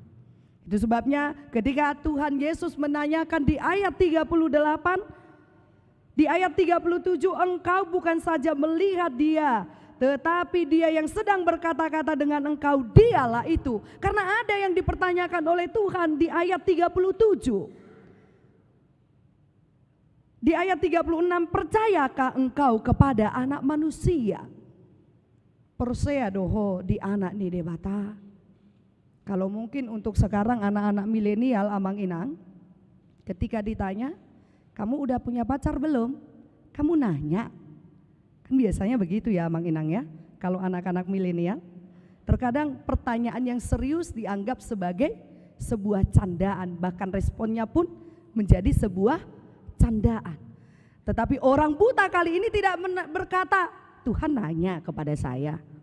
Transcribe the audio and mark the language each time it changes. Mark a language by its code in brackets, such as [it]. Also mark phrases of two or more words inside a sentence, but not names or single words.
[id] Itu sebabnya ketika Tuhan Yesus menanyakan di ayat 38, di ayat 37, engkau bukan saja melihat dia, tetapi dia yang sedang berkata-kata dengan engkau, dialah itu. Karena ada yang dipertanyakan oleh Tuhan di ayat 37. Di ayat 36, percayakah engkau kepada anak manusia? [bbc] Persea doho di anak ni debata. [id] Kalau mungkin untuk sekarang anak-anak milenial [bbc] amang inang, [id] ketika ditanya, kamu udah punya pacar belum? Kamu nanya. Kan biasanya begitu ya [bbc] amang inang [id] ya. Kalau anak-anak milenial, terkadang pertanyaan yang serius dianggap sebagai sebuah candaan. Bahkan responnya pun menjadi sebuah candaan. Tetapi orang buta kali ini tidak berkata, Tuhan nanya kepada saya.